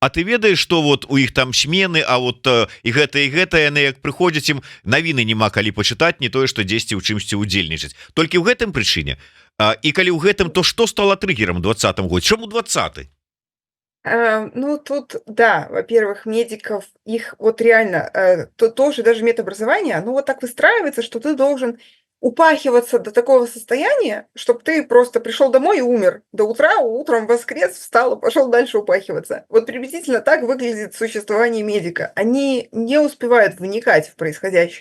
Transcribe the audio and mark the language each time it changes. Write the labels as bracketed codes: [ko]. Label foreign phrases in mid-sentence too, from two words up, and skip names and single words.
[be] А ты ведаеш, [ru] что вот [be] у іх там смены, а вот і гэта яны як прыходзяць, ім навіны няма калі пачытаць, не тое што дзесьці ў чымсьці удзельнічаць, толькі ў гэтым прычыне. І калі ў гэтым, то што стала трыггерам 20-м годзе? Чаму 20-й? [ru] Ну, тут, да, во-первых, медиков, их вот реально, тоже даже медобразование, оно вот так выстраивается, что ты должен упахиваться до такого состояния, чтобы ты просто пришел домой и умер до утра, утром воскрес, встал и пошел дальше упахиваться. Вот приблизительно так выглядит существование медика. Они не успевают вникать в происходящее.